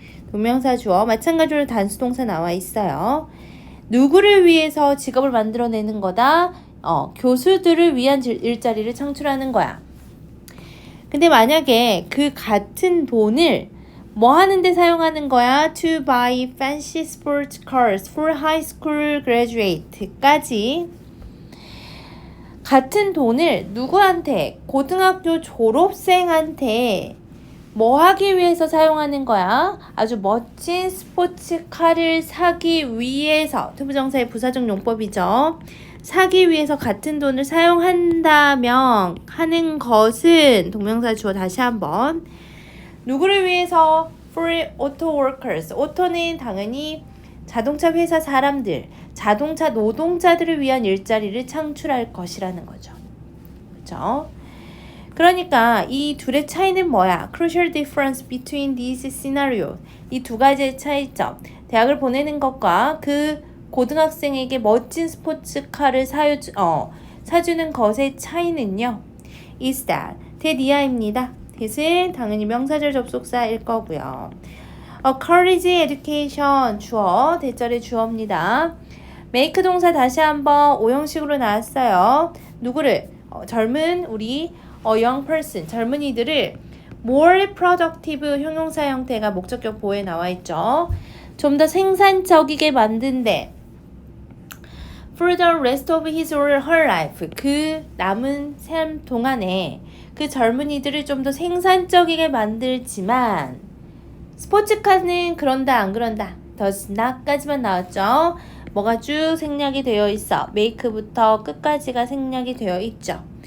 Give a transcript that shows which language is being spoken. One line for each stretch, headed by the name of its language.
Korean: 동명사 주어, 마찬가지로 단수동사 나와 있어요. 누구를 위해서 직업을 만들어내는 거다? 교수들을 위한 일자리를 창출하는 거야. 근데 만약에 그 같은 돈을 뭐 하는데 사용하는 거야?
English: To buy fancy sports cars for high school graduate까지
Korean: 같은 돈을 누구한테? 고등학교 졸업생한테 뭐 하기 위해서 사용하는 거야? 아주 멋진 스포츠카를 사기 위해서, 투부정사의 부사적 용법이죠. 사기 위해서 같은 돈을 사용한다면 하는 것은 동명사 주어 다시 한번 누구를 위해서?
English: For auto workers.
Korean: auto는 당연히 자동차 회사 사람들, 자동차 노동자들을 위한 일자리를 창출할 것이라는 거죠. 그렇죠? 그러니까 이 둘의 차이는 뭐야?
English: Crucial difference between these scenarios.
Korean: 이 두 가지의 차이점. 대학을 보내는 것과 그 고등학생에게 멋진 스포츠카를 사주는 것의 차이는요.
English: is that.
Korean: 대니아입니다. that은 당연히 명사절 접속사일 거고요.
English: college education
Korean: 주어, 대절의 주어입니다. make 동사 다시 한번 오형식으로 나왔어요. 누구를? 젊은 우리
English: young person,
Korean: 젊은이들을
English: more productive
Korean: 형용사 형태가 목적격 보호에 나와 있죠. 좀 더 생산적이게 만든대.
English: For the rest of his or her life.
Korean: 그 남은 삶 동안에 그 젊은이들을 좀 더 생산적이게 만들지만 스포츠카는 그런다 안 그런다. does not까지만 나왔죠. 뭐가 쭉 생략이 되어 있어. make부터 끝까지가 생략이 되어 있죠.